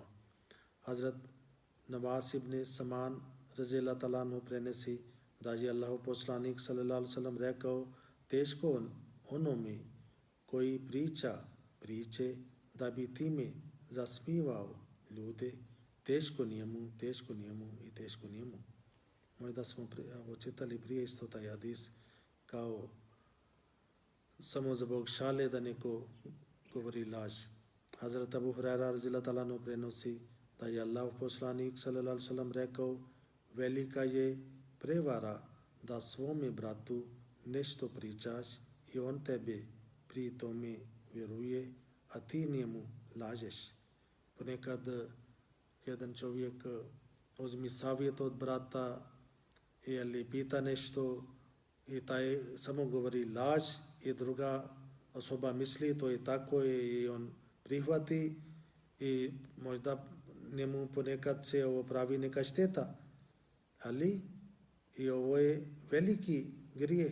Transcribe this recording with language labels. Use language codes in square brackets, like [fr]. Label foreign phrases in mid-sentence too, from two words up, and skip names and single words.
[bs] Hazrat Nawaz ibn Saman [ar] رضي الله تعالى عنه [bs] prenesi da je Allahov poslanik [ar] صلى الله عليه وسلم [bs] rekao: teško onome koji priča priče da bi time zasmivao ljude, teško njemu i teško njemu. Možda smo čitali prije isto taj hadis kao samo zbog šale da neko govori laž. Hazrat Abu Hurajra [ar] رضي الله تعالى عنه [bs] prenosi da je Allahov poslanik [ar] صلى الله عليه وسلم [bs] rekao: velika je prevara da svome bratu nešto pričaš i on tebe pri tome vjeruje, a ti njemu lažeš. Ponekad jedan čovjek uzmi savjet od brata ili pita nešto i taj samo govori laž i druga osoba misli to je tako i on prihvati i možda njemu ponekad se ovo pravi neka šteta, ali i ovo je veliki grijeh.